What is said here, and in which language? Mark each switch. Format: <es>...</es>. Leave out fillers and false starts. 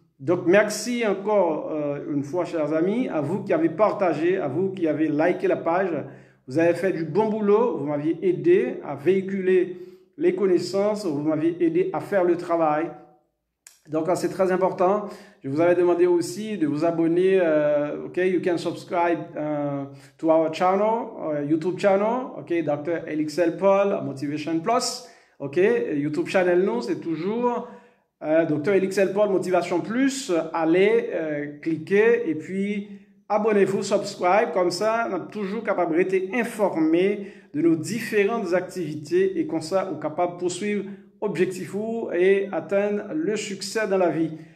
<fr>Donc, merci encore une fois, chers amis, à vous qui avez partagé, à vous qui avez liké la page. Vous avez fait du bon boulot, vous m'aviez aidé à véhiculer les connaissances, vous m'aviez aidé à faire le travail. Donc, c'est très important. Je vous avais demandé aussi de vous abonner.</fr> <en>OK, you can subscribe to our channel, YouTube channel. OK, Dr. LXL Paul, Motivation Plus.</en> <fr>OK, YouTube channel, nous, c'est toujours Dr. LXL Paul, Motivation Plus. Allez, cliquez et puis abonnez-vous, subscribe. Comme ça, on est toujours capable d'être informé de nos différentes activités et comme ça, on est capable de poursuivre objectif et atteindre le succès dans la vie.</fr>